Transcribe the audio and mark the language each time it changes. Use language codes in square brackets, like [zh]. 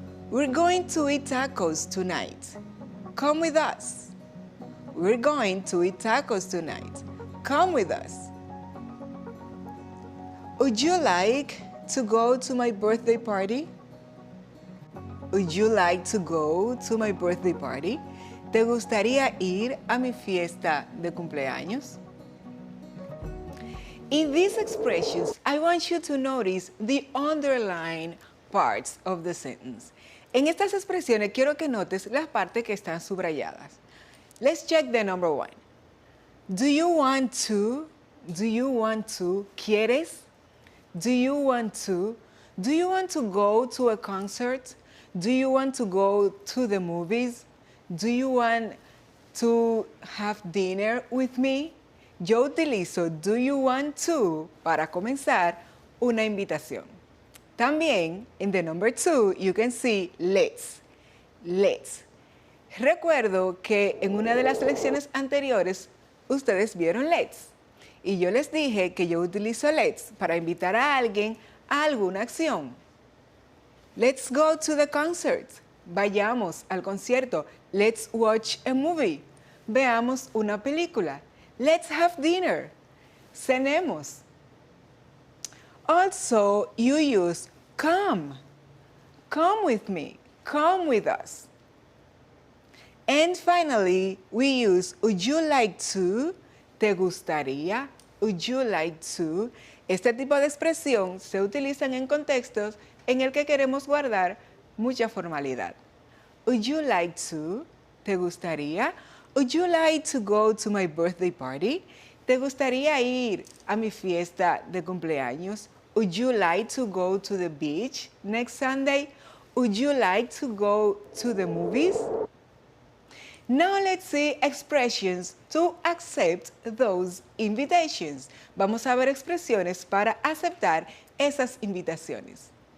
[en] We're going to eat tacos tonight. Come with us. We're going to eat tacos tonight. Come with us. Would you like to go to my birthday party? Would you like to go to my birthday party? [es] ¿Te gustaría ir a mi fiesta de cumpleaños? [en] In these expressions, I want you to notice the underlined parts of the sentence. [es] En estas expresiones quiero que notes las partes que están subrayadas. [en] Let's check the number 1. Do you want to? Do you want to? [es] ¿Quieres? [en] Do you want to? Do you want to go to a concert? Do you want to go to the movies? Do you want to have dinner with me? [es] Yo utilizo [en] do you want to [es] para comenzar una invitación. También, [en] in the number 2, you can see let's. Let's. [es] Recuerdo que en una de las lecciones anteriores ustedes vieron let's y yo les dije que yo utilizo let's para invitar a alguien a alguna acción. [en] Let's go to the concert. [es] Vayamos al concierto. [en] Let's watch a movie. [es] Veamos una película. [en] Let's have dinner. [es] Cenemos. [en] Also, you use come. Come with me. Come with us. And finally, we use would you like to, [es] te gustaría, [en] would you like to. [es] Este tipo de expresión se utilizan en contextos en el que queremos guardar mucha formalidad. [en] Would you like to, [es] te gustaría. [en] Would you like to go to my birthday party? [es] ¿Te gustaría ir a mi fiesta de cumpleaños? [en] Would you like to go to the beach next Sunday? Would you like to go to the movies? Now let's see expressions to accept those invitations. [es] Vamos a ver expresiones para aceptar esas invitaciones.